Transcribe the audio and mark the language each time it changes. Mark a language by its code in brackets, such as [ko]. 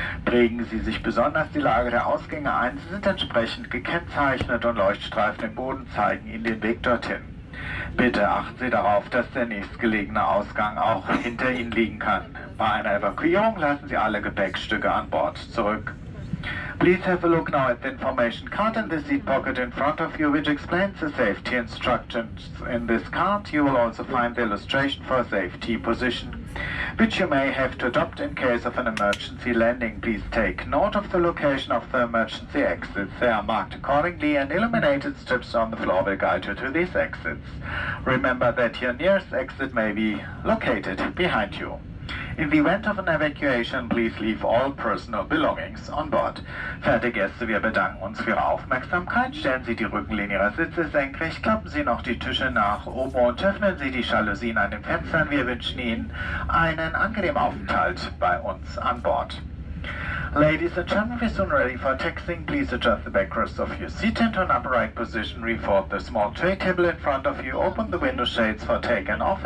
[de] Prägen Sie sich besonders die Lage der Ausgänge ein. Sie sind entsprechend gekennzeichnet und Leuchtstreifen im Boden zeigen Ihnen den Weg dorthin. Bitte achten Sie darauf, dass der nächstgelegene Ausgang auch hinter Ihnen liegen kann. Bei einer Evakuierung lassen Sie alle Gepäckstücke an Bord zurück. [en] Please have a look now at the information card in the seat pocket in front of you, which explains the safety instructions. In this card you will also find the illustration for safety position, which you may have to adopt in case of an emergency landing. Please take note of the location of the emergency exits. They are marked accordingly, and illuminated strips on the floor will guide you to these exits. Remember that your nearest exit may be located behind you. In the event of an evacuation, please leave all personal belongings on board. [de] Verehrte Gäste, wir bedanken uns für Ihre Aufmerksamkeit. Stellen Sie die Rückenlehne Ihrer Sitze senkrecht, klappen Sie noch die Tische nach oben und öffnen Sie die Jalousien an den Fenstern. Wir wünschen Ihnen einen angenehmen Aufenthalt bei uns an Bord. [en] Ladies and gentlemen, we're soon ready for taxiing. Please adjust the backrest of your seat into an upright position. Refold the small tray table in front of you. Open the window shades for take and off.